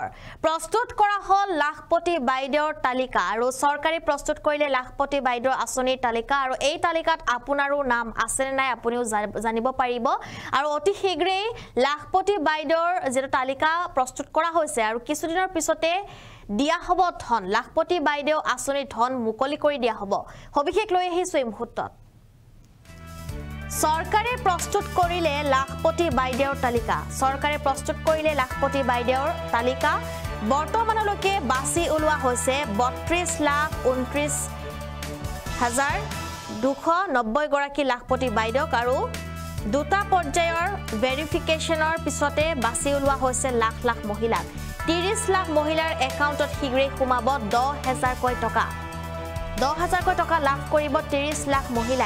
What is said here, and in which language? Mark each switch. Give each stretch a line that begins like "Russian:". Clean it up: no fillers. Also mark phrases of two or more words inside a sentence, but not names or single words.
Assamese: প্ৰস্তুত কৰা হল লাখপতি বাইদেউৰ তালিকা আৰু চৰকাৰী প্ৰস্তুত কৰিলে লাখপতি বাইদেউৰ আঁচনিৰ তালিকা আৰু এই তালিকাত আপোনাৰো নাম আছে নে নাই আপুনিও জানিব পাৰিব আৰু অতি শীঘ্ৰেই লাখপতি বাইদেউৰ যেটো তালিকা প্ৰস্তুত কৰা হৈছে আৰু কিছুদিনৰ পিছতে দিয়া হ'ব ধন লাখপতি বাইদেউ আঁচনিৰ ধন মুকলি কৰি দিয়া হ'ব। সবিশেষ লৈ আহিছো এই মুহূৰ্তত। চৰকাৰে প্ৰস্তুত কৰিলে লাখপতি বাইদেউৰ তালিকা চৰকাৰে প্ৰস্তুত কৰিলে লাখপতি বাইদেউৰ তালিকা বৰ্তমানলৈকে বাছি উলিওৱা হৈছে 32,29,290 গৰাকী লাখপতি বাইদেউক আৰু দুটা পৰ্যায়ৰ ভেৰিফিকেশনৰ পিছতে বাছি উলুआ হৈছে লাখ লাখ মহিলাক 30 লাখ মহিলাৰ একাউণ্টত শীঘ্ৰেই সোমাব 10,000 কৈ টকা 10,000 কৈ টকা লাভ কৰিব 30 লাখ মহিলাই।